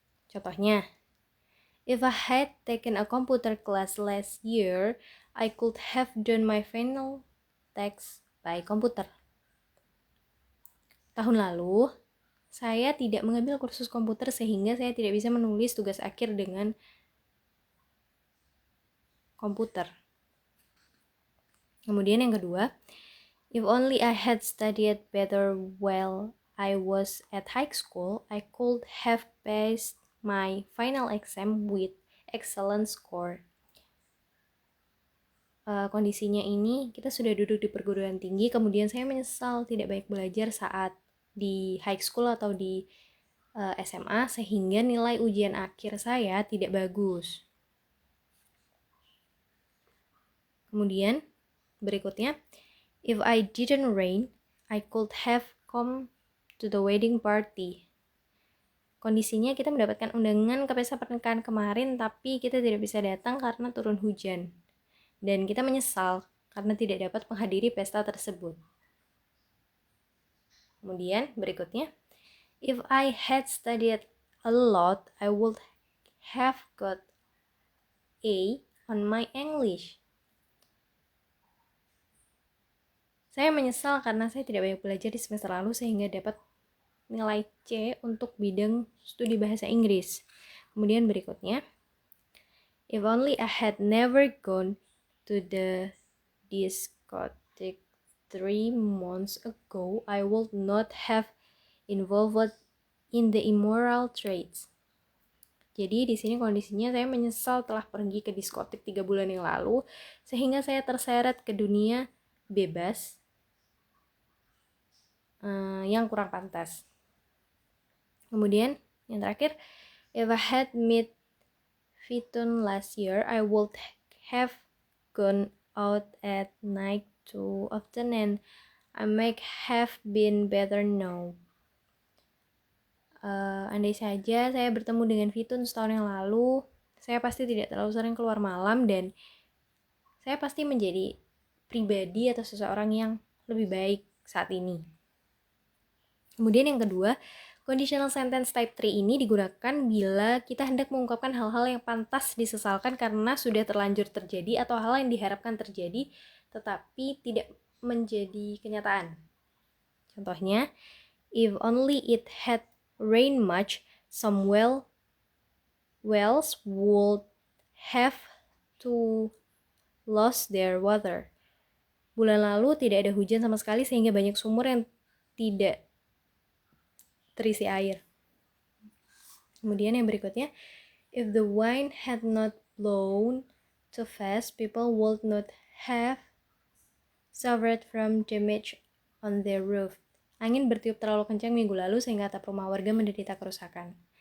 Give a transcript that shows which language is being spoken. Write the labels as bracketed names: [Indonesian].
[Indonesian] Contohnya, [English] if I had taken a computer class last year, I could have done my final text by computer. [Indonesian] Tahun lalu, saya tidak mengambil kursus komputer sehingga saya tidak bisa menulis tugas akhir dengan komputer. Kemudian yang kedua, [English] if only I had studied better while I was at high school, I could have passed my final exam with excellent score. [Indonesian] Kondisinya ini, kita sudah duduk di perguruan tinggi, kemudian saya menyesal tidak banyak belajar saat di high school atau di SMA, sehingga nilai ujian akhir saya tidak bagus. Kemudian, berikutnya, [English] if I didn't rain, I could have come to the wedding party. [Indonesian] Kondisinya kita mendapatkan undangan ke pesta pernikahan kemarin, tapi kita tidak bisa datang karena turun hujan. Dan kita menyesal karena tidak dapat menghadiri pesta tersebut. Kemudian berikutnya, [English] if I had studied a lot, I would have got A on my English. [Indonesian] Saya menyesal karena saya tidak banyak belajar di semester lalu sehingga dapat nilai C untuk bidang studi bahasa Inggris. Kemudian berikutnya, [English] if only I had never gone to the discotheque 3 months ago, I would not have involved in the immoral trades. [Indonesian] Jadi di sini kondisinya saya menyesal telah pergi ke diskotik 3 bulan yang lalu sehingga saya terseret ke dunia bebas yang kurang pantas. Kemudian yang terakhir, [English] if I had met Fitun last year, I would have gone out at night too often and I might have been better now. [Indonesian] Andai saja saya bertemu dengan Fitun setahun yang lalu, saya pasti tidak terlalu sering keluar malam dan saya pasti menjadi pribadi atau seseorang yang lebih baik saat ini. Kemudian yang kedua, conditional sentence type 3 ini digunakan bila kita hendak mengungkapkan hal-hal yang pantas disesalkan karena sudah terlanjur terjadi atau hal yang diharapkan terjadi tetapi tidak menjadi kenyataan. Contohnya, [English] if only it had rained much, some wells would have to lose their water. [Indonesian] Bulan lalu tidak ada hujan sama sekali sehingga banyak sumur yang tidak terisi air. Kemudian yang berikutnya, [English] if the wind had not blown too fast, people would not have suffered from damage on their roof. [Indonesian] Angin bertiup terlalu kencang minggu lalu sehingga atap rumah warga menderita kerusakan.